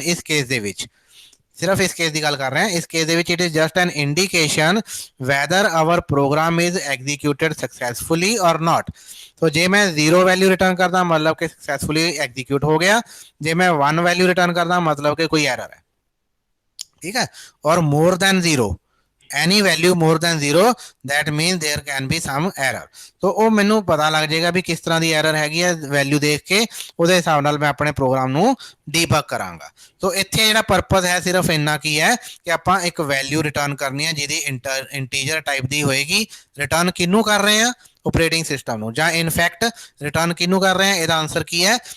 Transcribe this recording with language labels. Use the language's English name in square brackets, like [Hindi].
[Punjabi] ਇਸ ਕੇਸ ਦੇ ਵਿੱਚ ਸਿਰਫ ਇਸ ਕੇਸ ਦੀ ਗੱਲ ਕਰ ਰਹੇ ਹਾਂ। ਇਸ ਕੇਸ ਦੇ ਵਿੱਚ [English] It is just an indication whether our program is executed successfully or not. [Punjabi] ਸੋ ਜੇ ਮੈਂ 0 ਵੈਲਿਊ ਰਿਟਰਨ ਕਰਦਾ ਮਤਲਬ ਕਿ ਸਕਸੈਸਫੁਲੀ ਐਗਜ਼ੀਕਿਊਟ ਹੋ ਗਿਆ, ਜੇ ਮੈਂ 1 ਵੈਲਿਊ ਰਿਟਰਨ ਕਰਦਾ ਮਤਲਬ ਕਿ ਕੋਈ ਐਰਰ ਹੈ। ਠੀਕ ਹੈ, [English] Or more than 0 any value more than 0 that means there can be some error। [Punjabi] तो ਉਹ ਮੈਨੂੰ ਪਤਾ ਲੱਗ ਜਾਏਗਾ ਵੀ ਕਿਸ ਤਰ੍ਹਾਂ ਦੀ ਐਰਰ ਹੈਗੀ ਹੈ ਵੈਲਿਊ ਦੇਖ ਕੇ ਉਹਦੇ ਹਿਸਾਬ ਨਾਲ ਮੈਂ ਆਪਣੇ ਪ੍ਰੋਗਰਾਮ ਨੂੰ ਡੀਬਗ ਕਰਾਂਗਾ। ਸੋ ਇੱਥੇ ਜਿਹੜਾ ਪਰਪਸ ਹੈ ਸਿਰਫ ਇੰਨਾ ਕੀ ਹੈ ਕਿ ਆਪਾਂ ਇੱਕ ਵੈਲਿਊ ਰਿਟਰਨ ਕਰਨੀ ਹੈ ਜਿਹਦੀ ਇੰਟੀਜਰ ਟਾਈਪ ਦੀ ਹੋਏਗੀ। ਰਿਟਰਨ ਕਿਹਨੂੰ ਕਰ ਰਹੇ ਆ? ਆਪਰੇਟਿੰਗ ਸਿਸਟਮ ਨੂੰ। ਜਾਂ ਇਨਫੈਕਟ ਰਿਟਰਨ ਕਿਹਨੂੰ ਕਰ ਰਹੇ ਆ? ਇਹਦਾ ਆਨਸਰ ਕੀ ਹੈ?